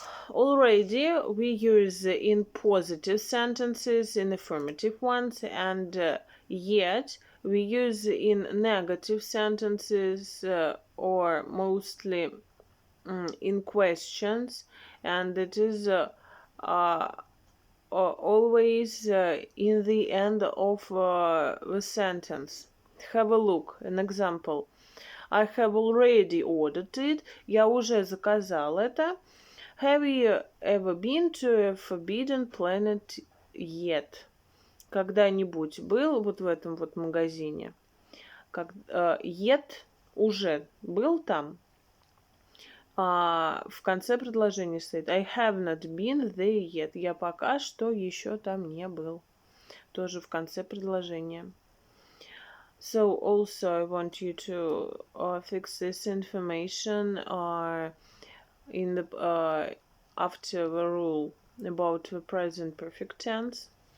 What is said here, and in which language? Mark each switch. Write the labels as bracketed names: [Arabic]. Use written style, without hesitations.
[English] Already we use in positive sentences, in affirmative ones, and yet we use in negative sentences or mostly in questions, and it is always in the end of the sentence. Have a look, an example. I have already ordered it. [Russian] Я уже заказал это. [English] Have you ever been to a forbidden planet yet? [Russian] Когда-нибудь был вот в этом вот магазине? Yet уже был там? В конце предложения стоит [English] I have not been there yet. [Russian] Я пока что еще там не был. Тоже в конце предложения. [English] So also I want you to fix this information in the after the rule about the present perfect tense.